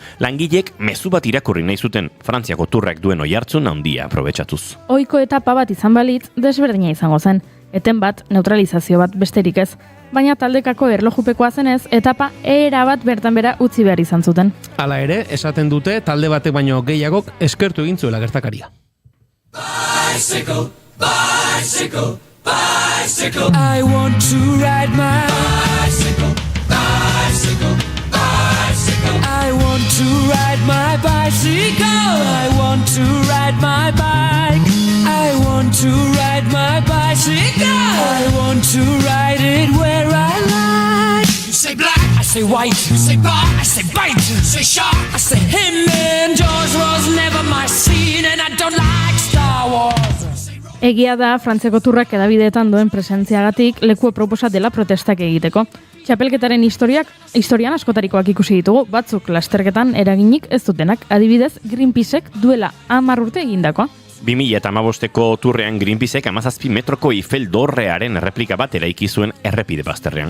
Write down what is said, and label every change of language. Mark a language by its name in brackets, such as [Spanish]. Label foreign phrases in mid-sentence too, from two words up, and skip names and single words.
[Basque] Langileek mezu bat irakurri nahi zuten, Frantziako turrak duen oihartzun handia aprobetxatuz. Ohiko etapa bat izan balitz, desberdina izango zen. Eten bat, neutralizazio bat besterik ez. Baina taldekako erlojupekoa zenez, etapa erabat bertan bera utzi behar izan zuten. Hala ere, esaten dute talde batek baino gehiagok eskertu egin zuela gertakaria. [English] Bicycle, bicycle, bicycle. I want to ride my bicycle, bicycle, bicycle. I want to ride my bicycle. I want to ride my bike. I want to ride my bicycle. I want to ride it where I like. You say black, I say white. You say bar, I say bite. You say shark, I say him. And Jaws was never my scene, and I don't like Star Wars. [Basque] Egia da, Frantziako turrak edabideetan duen presentziagatik leku proposa dela protestak egiteko. Txapelketaren historian askotarikoak ikusi ditugu, batzuk lasterketan eraginik ez dutenak, adibidez Greenpeacek duela 10 urte egindakoa. 2015ko turrean Greenpeacek 17 metroko Eiffel dorrearen erreplika bat eraiki zuen errepide bazterrean.